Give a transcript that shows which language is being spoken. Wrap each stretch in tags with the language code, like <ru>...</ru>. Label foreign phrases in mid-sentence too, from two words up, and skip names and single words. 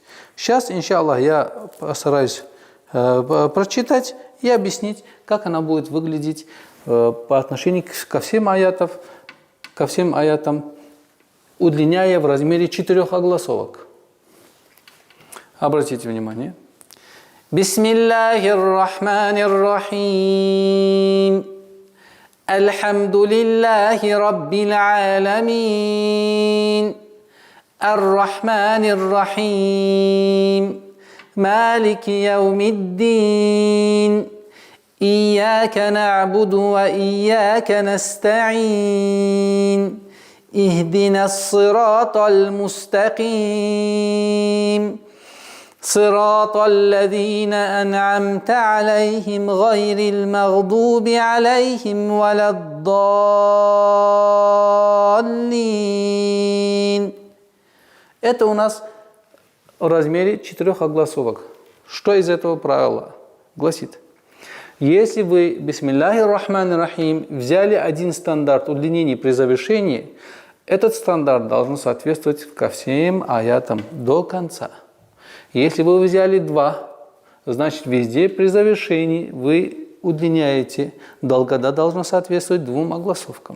<ru>Сейчас, иншаллах, я постараюсь прочитать и объяснить, как она будет выглядеть по отношению ко всем аятам, удлиняя в размере 4 огласовок. Обратите внимание.</ru> <ar>بسم الله الرحمن الرحيم. الحمد لله رب العالمين. الرحمن الرحيم. مالك يوم الدين. إياك نعبد وإياك نستعين. اهدنا الصراط المستقيم. صراط الذين أنعمت عليهم غير المغضوب عليهم ولا الضالين.</ar> <ru>Это у нас в размере 4 огласовок. Что из этого правила гласит? Если вы,</ru> <ar>بسم الله الرحمن الرحيم,</ar> <ru>взяли один стандарт удлинений при завершении, этот стандарт должен соответствовать ко всем аятам до конца. Если вы взяли 2, значит везде при завершении вы удлиняете. Долгота должна соответствовать 2 огласовкам.</ru>